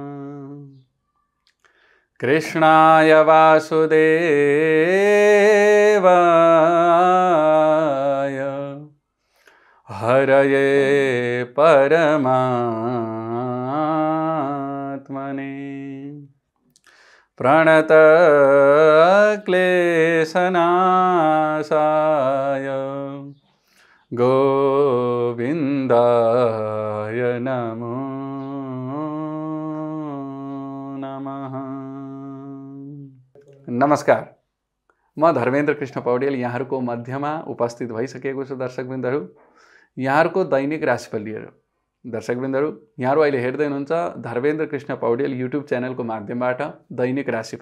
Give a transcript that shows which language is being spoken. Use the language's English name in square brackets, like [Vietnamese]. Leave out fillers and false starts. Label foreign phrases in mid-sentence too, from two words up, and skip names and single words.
[Sanskrit] कृष्णाय वासुदेवाय हरये परमात्मने प्रणतक्लेशनाशाय गोविन्दाय नमो नमः। [Nepali] नमस्कार, म धर्मेन्द्र कृष्ण पौडेल यहाँहरूको मध्यमा उपस्थित भइसकेको छु। दर्शकवृन्दहरू, यहाँहरूको दैनिक राशिफल लिएर। दर्शकवृन्दहरू, यहाँहरू अहिले हेर्दै हुनुहुन्छ धर्मेन्द्र कृष्ण पौडेल युट्युब च्यानलको माध्यमबाट दैनिक राशिफल।